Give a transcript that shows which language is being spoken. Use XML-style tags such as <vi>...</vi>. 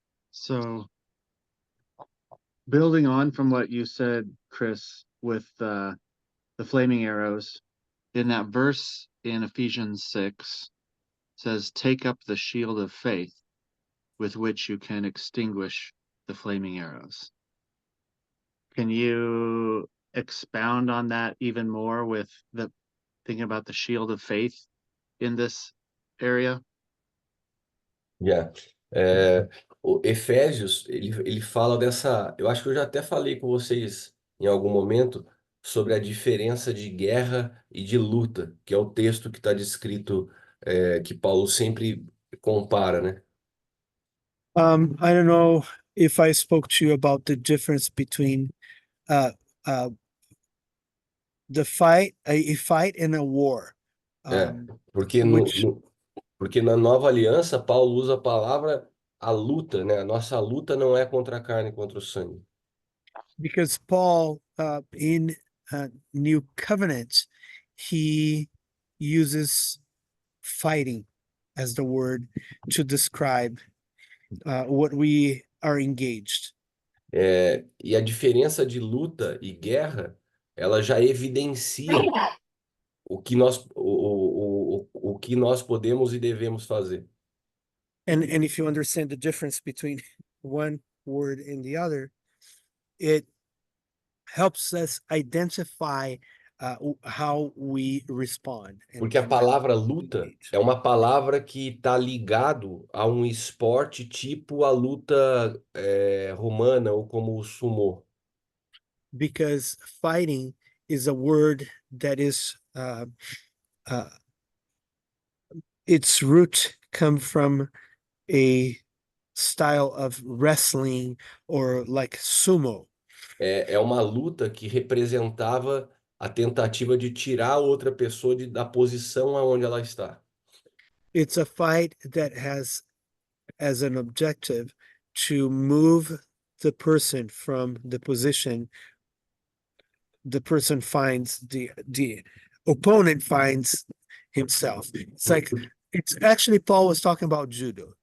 <en>so building on from what you said, Chris, with the flaming arrows, in that verse in Ephesians 6 says, "Take up the shield of faith, with which you can extinguish the flaming arrows." Can you expound on that even more with the thinking about the shield of faith in this area? Yeah.</en> <pt>O Efésios, ele fala dessa. Eu acho que eu já até falei com vocês em algum momento sobre a diferença de guerra e de luta, que é o texto que está descrito, que Paulo sempre compara, né?</pt> <en>I don't know if I spoke to you about the difference between uh, uh, the fight, a fight and a war.</en> <pt>É, porque,</pt> <en>Which</en> <pt>porque na nova aliança, Paulo usa a palavra a luta, né? A nossa luta não é contra a carne e contra o sangue.</pt> <en>because Paul in New Covenant, he uses fighting as the word to describe what we are engaged.</en> <pt>E a diferença de luta e guerra, ela já evidencia o que o que nós podemos e devemos fazer.</pt> <en>And if you understand the difference between one word and the other, it helps us identify how we respond.</en> <pt>Porque a palavra luta é uma palavra que está ligado a um esporte tipo a luta romana ou como o sumô.</pt> <en>Because fighting is a word that is its root come from a style of wrestling or like sumo.</en> <pt>É uma luta que representava a tentativa de tirar outra pessoa da posição aonde ela está.</pt> <en>It's a fight that has as an objective to move the person from the position the person finds the opponent finds himself. It's like it's actually Paul was talking about judo.</en>